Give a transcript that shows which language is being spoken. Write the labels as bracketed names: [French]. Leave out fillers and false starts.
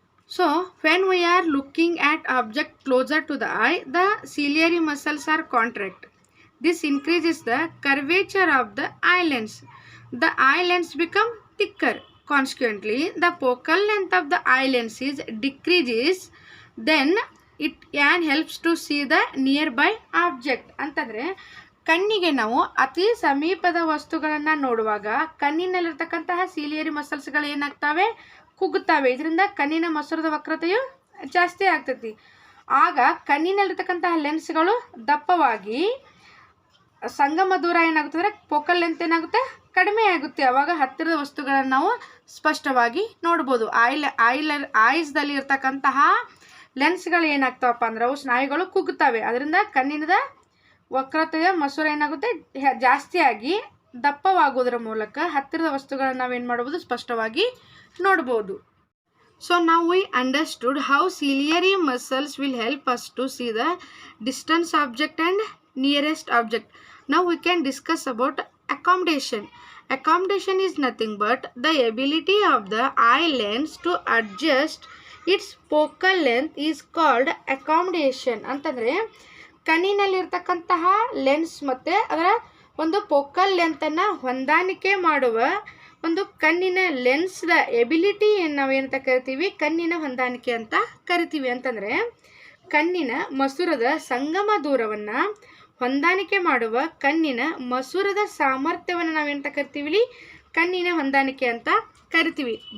[English] So when we are looking at object closer to the eye, the ciliary muscles are contract. This increases the curvature of the eye lens. The eye lens become thicker. Consequently, the focal length of the eye lens is decreases. Then it can helps to see the nearby object. [Kannada] ಅಂತಂದರೆ ಕಣ್ಣಿಗೆ ನಾವು ಅತಿ ಸಮೀಪದ ವಸ್ತುಗಳನ್ನು ನೋಡುವಾಗ ಕಣ್ಣಿನಲ್ಲಿರ್ತಕ್ಕಂತಹ ciliary ಮಸಲ್ಸ್ಗಳು ಏನಾಗ್ತವೆ, ಕುಗ್ಗುತ್ತವೆ. ಇದರಿಂದ ಕಣ್ಣಿನ ಮಸೂರದ ವಕ್ರತೆಯು ಜಾಸ್ತಿ ಆಗ್ತೈತಿ. ಆಗ ಕಣ್ಣಿನಲ್ಲಿರ್ತಕ್ಕಂತಹ ಲೆನ್ಸ್ಗಳು ದಪ್ಪವಾಗಿ ಸಂಗಮ ದೂರ ಏನಾಗುತ್ತೆ ಅಂದರೆ ಫೋಕಲ್ ಲೆಂತ್ ಏನಾಗುತ್ತೆ, ಕಡಿಮೆ ಆಗುತ್ತೆ. ಆವಾಗ ಹತ್ತಿರದ ವಸ್ತುಗಳನ್ನು ನಾವು ಸ್ಪಷ್ಟವಾಗಿ ನೋಡ್ಬೋದು. ಐಸ್ದಲ್ಲಿ ಇರ್ತಕ್ಕಂತಹ ಲೆನ್ಸ್ಗಳು ಏನಾಗ್ತಾವಪ್ಪ ಅಂದ್ರೆ ಅವು ಸ್ನಾಯುಗಳು ಕುಗ್ಗುತ್ತವೆ. ಅದರಿಂದ ಕಣ್ಣಿನ ವಕ್ರತೆಯ ಮಸೂರ ಏನಾಗುತ್ತೆ, ಜಾಸ್ತಿ ಆಗಿ ದಪ್ಪವಾಗೋದ್ರ ಮೂಲಕ ಹತ್ತಿರದ ವಸ್ತುಗಳನ್ನು ನಾವೇನು ಮಾಡ್ಬೋದು, ಸ್ಪಷ್ಟವಾಗಿ ನೋಡ್ಬೋದು. [English] So now we understood how ciliary muscles will help us to see the distant object and nearest object. Now we can discuss about accommodation. Accommodation is nothing but the ability of the eye lens to adjust its focal length is called accommodation. [Kannada] ಅಂತಂದರೆ ಕಣ್ಣಿನಲ್ಲಿರ್ತಕ್ಕಂತಹ lens ಮತ್ತು ಅದರ ಒಂದು focal ಲೆಂತನ್ನು ಹೊಂದಾಣಿಕೆ ಮಾಡುವ ಒಂದು ಕಣ್ಣಿನ ಲೆನ್ಸ್ದ ability ನಾವೇನಂತ ಕರಿತೀವಿ, ಕಣ್ಣಿನ ಹೊಂದಾಣಿಕೆ ಅಂತ ಕರಿತೀವಿ. ಅಂತಂದರೆ ಕಣ್ಣಿನ ಮಸೂರದ ಸಂಗಮ ದೂರವನ್ನು ಹೊಂದಾಣಿಕೆ ಮಾಡುವ ಕಣ್ಣಿನ ಮಸೂರದ ಸಾಮರ್ಥ್ಯವನ್ನು ನಾವೇನಂತ ಕರಿತೀವಿ, ಕಣ್ಣಿನ ಹೊಂದಾಣಿಕೆ ಅಂತ ಕರಿತೀವಿ.